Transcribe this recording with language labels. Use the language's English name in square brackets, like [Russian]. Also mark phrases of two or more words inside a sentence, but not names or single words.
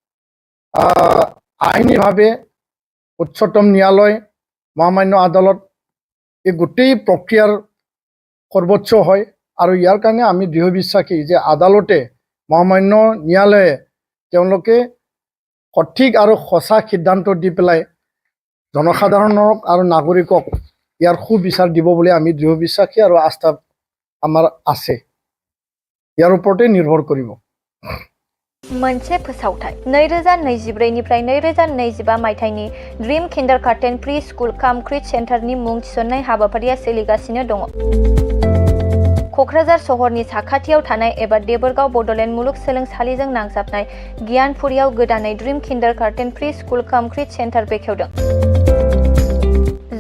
[Assamese] আইনীভাৱে উচ্চতম ন্যায়ালয় মহামান্য আদালত এই গোটেই প্ৰক্ৰিয়াৰ সৰ্বোচ্চ হয় আৰু ইয়াৰ কাৰণে আমি দৃঢ় বিশ্বাসী যে আদালতে মহামান্য ন্যায়ালয়ে তেওঁলোকে সঠিক আৰু সঁচা সিদ্ধান্ত দি পেলাই জনসাধাৰণক আৰু নাগৰিকক ইয়াৰ সুবিচাৰ দিব বুলি আমি দৃঢ় বিশ্বাসী আৰু আস্থা আমাৰ আছে ইয়াৰ ওপৰতে নিৰ্ভৰ কৰিব [Bodo] मोनसे फोसावथाय 2024 निफ्राय 2025 मायथाइनि ड्रीम किन्डारगार्टेन प्रि स्कुल काम क्रिट सेन्टारनि मुं थिसननाय हाबाफारिया सोलिगासिनो दङ। क'क्राझार सहरनि साखाथियाव थानाय एबा देबोरगाव बड'लेण्ड मुलुगसोलोंसालिजों नांजाबनाय गियानपुरियाव गोदानै ड्रीम किन्डारगार्टेन प्रि स्कुल काम क्रिट सेन्टार बेखेवदों।